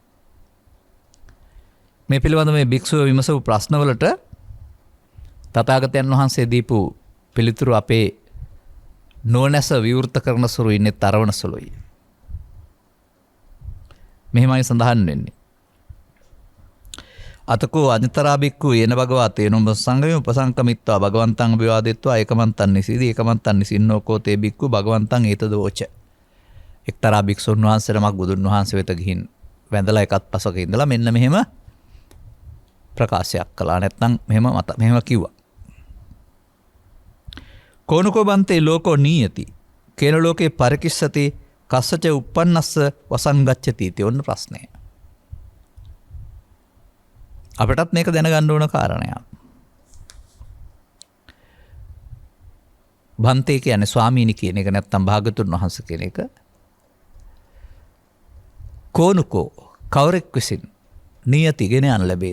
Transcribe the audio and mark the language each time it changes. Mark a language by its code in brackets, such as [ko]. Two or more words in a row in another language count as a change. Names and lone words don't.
[si] මේ පිළිබඳ මේ භික්ෂුව විමසපු ප්‍රශ්නවලට තථාගතයන් වහන්සේ දීපු පිළිතුරු අපේ නොනැස විවෘත කරන සුළු ඉන්නේ තරවන සුළුයි. මෙහෙමයි සඳහන් වෙන්නේ. [pi] අතකෝ අඤ්ඤතරා බික්ඛු යේන භගවා තේනොම් සංගමේ උපසංකමිත්වා භගවන්තං අභිවාදෙත්වා ඒකමන්තං නිසීදී ඒකමන්තං නිසින්නෝකෝ තේ බික්ඛු භගවන්තං ඒතදෝච. [si] එක්තරා භික්ෂුන් වහන්සේ නමක් බුදුන් වහන්සේ වෙත ගිහින් වැඳලා එකත් පසක ඉඳලා මෙන්න මෙහෙම ප්‍රකාශයක් කළා. නැත්නම් මෙහෙම කිව්වා. [pi] කෝනකෝ බන්තේ ලෝකෝ නීයති කේන ලෝකේ පරිකිස්සති කස්සච උප්පන්නස්ස වසං ගච්ඡති इति [si] ඔන්න ප්‍රශ්නය. අපටත් මේක දැනගන්න ඕන කාරණයක්. බන්තේ කියන්නේ ස්වාමීනි කියන එක නැත්නම් භාගතුන් වහන්සේ කියන එක. කෝනුකෝ කවරෙක් විසින් නියති ගෙන යන ලැබේද?